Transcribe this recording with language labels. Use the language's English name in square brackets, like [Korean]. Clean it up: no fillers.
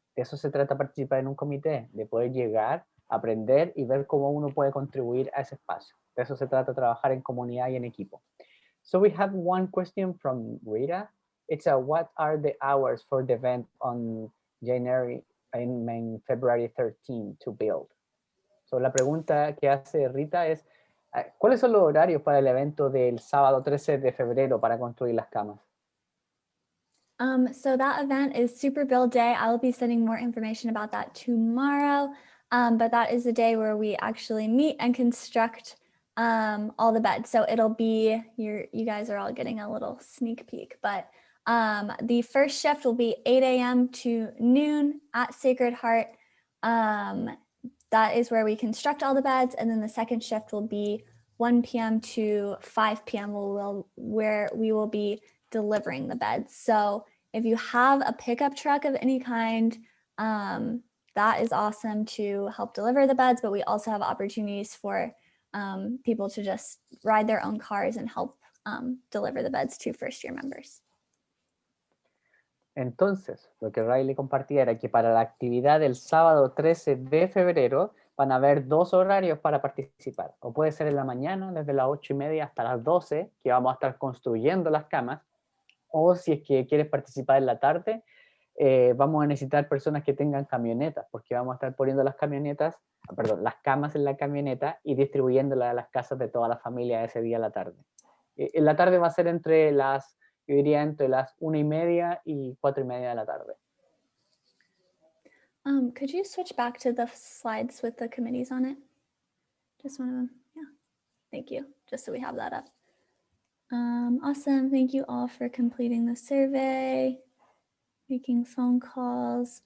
[Spanish] De eso se trata participar en un comité, de poder llegar, aprender y ver cómo uno puede contribuir a ese espacio. De eso se trata trabajar en comunidad y en equipo. [English] So we have one question from Rita. It's what are the hours for the event on February 13 to build? [Spanish] So la pregunta que hace Rita es, ¿cuáles son los horarios para el evento del sábado 13 de febrero para construir las camas? [English] So that event is Super Build Day. I will be sending more information about that tomorrow. But that is the day where we actually meet and construct all the beds. So it'll be, you guys are all getting a little sneak peek, but the first shift will be 8 a.m. to noon at Sacred Heart. That is where we construct all the beds. And then the second shift will be 1 p.m. to 5 p.m. where we will be delivering the beds. So if you have a pickup truck of any kind, that is awesome to help deliver the beds, but we also have opportunities for people to just ride their own cars and help deliver the beds to first-year members. [Spanish] Entonces, lo que Riley compartía era que para la actividad del sábado 13 de febrero van a haber 2 horarios para participar. O puede ser en la mañana, desde las 8:30 hasta las 12, que vamos a estar construyendo las camas. O si es que quieres participar en la tarde, vamos a necesitar personas que tengan camionetas, porque vamos a estar poniendo las camas en la camioneta y distribuyéndolas a las casas de toda la familia ese día a la tarde. En la tarde va a ser entre las 1:30 y 4:30 de la tarde. [English] Could you switch back to the slides with the committees on it? Just one of them. Yeah. Thank you. Just so we have that up. Awesome. Thank you all for completing the survey, making phone calls.